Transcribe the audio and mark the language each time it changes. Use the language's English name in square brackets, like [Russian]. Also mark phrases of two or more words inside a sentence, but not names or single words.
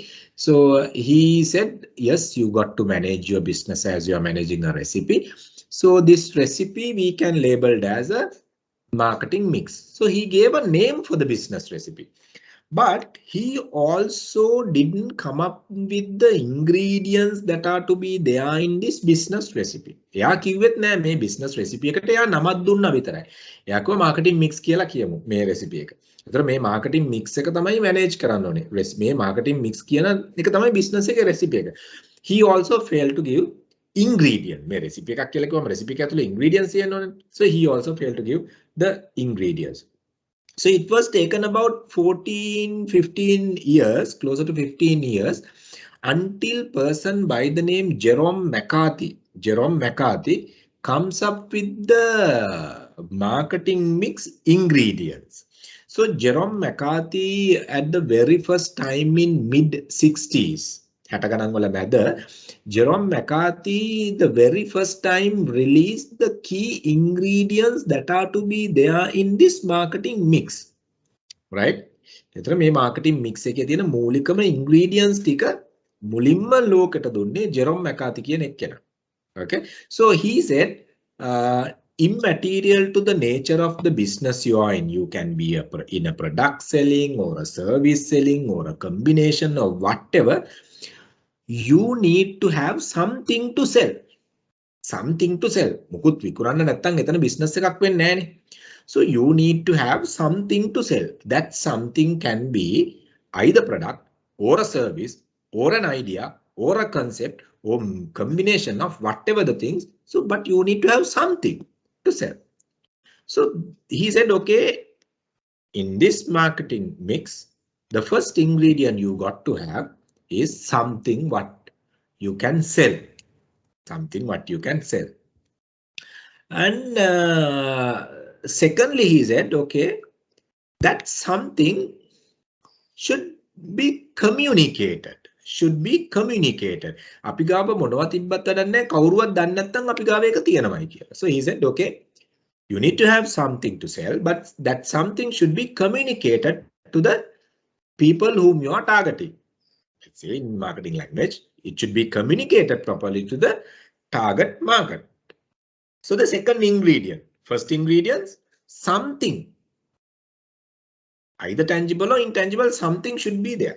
[English] So he said, yes, you got to manage your business as you are managing a recipe. So this recipe we can label as a marketing mix. So he gave a name for the business recipe. But he also didn't come up with the ingredients that are to be there in this business recipe. [Sinhala] එයා කිව්වෙත් නෑ මේ [English] business recipe [Sinhala] එකට එයා නමක් දුන්නා විතරයි. එයා කිව්වා [English] marketing mix [Sinhala] කියලා කියමු මේ recipe එක. ඒතර මේ [English] marketing mix [Sinhala] එක තමයි manage කරන්න ඕනේ. මේ [English] marketing mix [Sinhala] කියන එක තමයි business එකේ recipe එක. [English] He also failed to give ingredient. [Sinhala] මේ recipe එකක් කියලා කිව්වම recipe එක ඇතුලේ ingredients තියෙන්න ඕනේ. [English] So he also failed to give the ingredients. So it was taken about 15 years, closer to 15 years, until person by the name Jerome McCarthy comes up with the marketing mix ingredients. So Jerome McCarthy at the very first time in mid 60s, Jerome McCarthy the very first time released the key ingredients that are to be there in this marketing mix, right? [Sinhala] එතන මේ [English] marketing mix [Sinhala] එකේ තියෙන මූලිකම ingredients ටික මුලින්ම ලෝකෙට දුන්නේ Jerome McCarthy කියන එක්කෙනා. [English] Okay, so he said immaterial to the nature of the business you are in. You can be in a product selling or a service selling or a combination of whatever. You need to have something to sell. Something to sell. [Sinhala] මුකුත් විකුණන්න නැත්නම් එතන business එකක් වෙන්නේ නැහැනේ. [English] So you need to have something to sell. That something can be either product or a service or an idea or a concept or combination of whatever the things. So, but you need to have something to sell. So he said, okay, in this marketing mix, the first ingredient you got to have is something what you can sell. Something what you can sell. And secondly, he said, okay, that something should be communicated. Should be communicated. [Sinhala] අපි ගාව මොනවද තිබ්බත් වැඩක් නැහැ කවුරුවත් දන්නේ නැත්නම් අපි ගාව ඒක තියෙනවයි කියලා. [English] So he said, okay, you need to have something to sell, but that something should be communicated to the people whom you are targeting. Let's say in marketing language, it should be communicated properly to the target market. So the second ingredient, first ingredients, something, either tangible or intangible, something should be there.